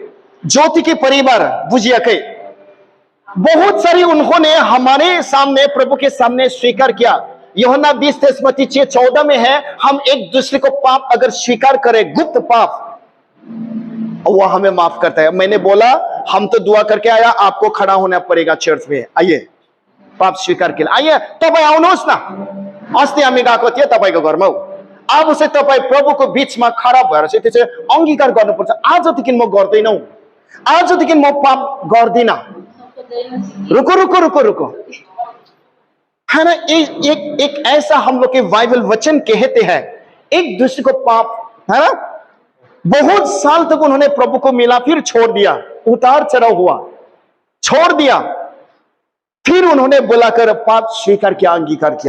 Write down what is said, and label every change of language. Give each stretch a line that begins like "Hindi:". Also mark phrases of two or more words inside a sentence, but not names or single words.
Hindi: ज्योति के परिवार बुझिया के बहुत सारी उन्होंने हमारे सामने, प्रभु के सामने स्वीकार किया। यूहन्ना 20:14 में है, हम एक दूसरे को पाप अगर स्वीकार करें, गुप्त पाप, वो हमें माफ करता है। मैंने बोला हम तो दुआ करके आया, आपको खड़ा होना पड़ेगा चर्च में। आइए पाप स्वीकार के लिए आइए।
Nepali: तपाईं आउनुहोस् न। अस्ति हामी गएको थियौँ तपाईको घरमा। अब चाहिँ तपाईं प्रभुको बीचमा खडा भएर चाहिँ त्यो चाहिँ अंगीकार गर्नुपर्छ। आजदेखि म गर्दैनौ, आजदेखि म पाप गर्दिन।
Hindi: रुको, है ना? एक ऐसा हम लोग के बाइबल वचन कहते हैं, एक दूसरे को पाप, है ना, बहुत साल तक उन्होंने प्रभु को मिला, फिर छोड़ दिया, उतार चढ़ाव हुआ, छोड़ दिया, फिर उन्होंने बुलाकर पाप स्वीकार किया, अंगीकार किया।